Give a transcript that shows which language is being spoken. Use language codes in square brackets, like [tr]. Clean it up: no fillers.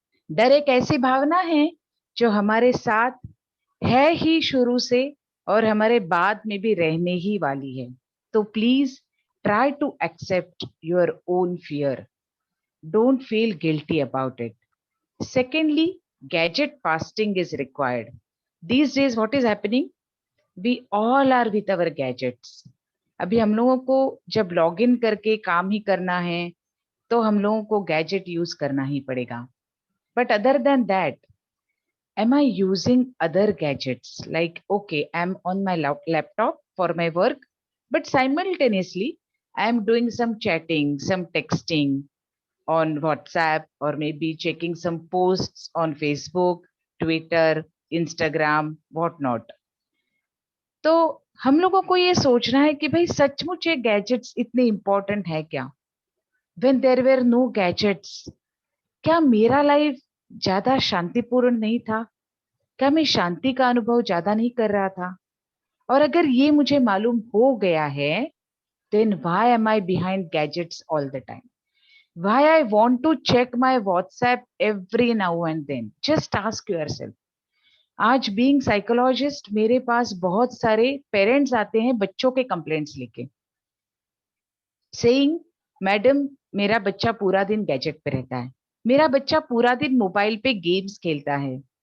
[hi] डर एक ऐसी भावना है जो हमारे साथ है ही शुरू से और हमारे बाद में भी रहने ही वाली है। [en] तो please try to accept your own fear, don't feel guilty about it. Secondly, gadget fasting is required. These days, what is happening? We all are with our gadgets. [hi] अभी हम लोगों को जब लॉग इन करके काम ही करना है तो हम लोगों को गैजेट यूज करना ही पड़ेगा. [en] But other than that, am I using other gadgets? Like, okay, I'm on my laptop for my work, but simultaneously, I'm doing some chatting, some texting on WhatsApp, or maybe checking some posts on Facebook, Twitter, Instagram, whatnot. [hi] तो हम लोगों को ये सोचना है कि भाई सचमुच ये गैजेट्स इतने इंपॉर्टेंट है क्या? [en] When there were no gadgets, [hi] क्या मेरा लाइफ ज्यादा शांतिपूर्ण नहीं था? क्या मैं शांति का अनुभव ज्यादा नहीं कर रहा था? और अगर ये मुझे मालूम हो गया है, [en] then why am I behind gadgets all the time? Why I want to check my WhatsApp every now and then? Just ask yourself. [hi] आज बीइंग साइकोलॉजिस्ट मेरे पास बहुत सारे पेरेंट्स आते हैं बच्चों के कंप्लेंट्स लेके, सेइंग मैडम मेरा बच्चा पूरा दिन गैजेट पे रहता है, मेरा बच्चा पूरा दिन मोबाइल पे गेम्स खेलता है.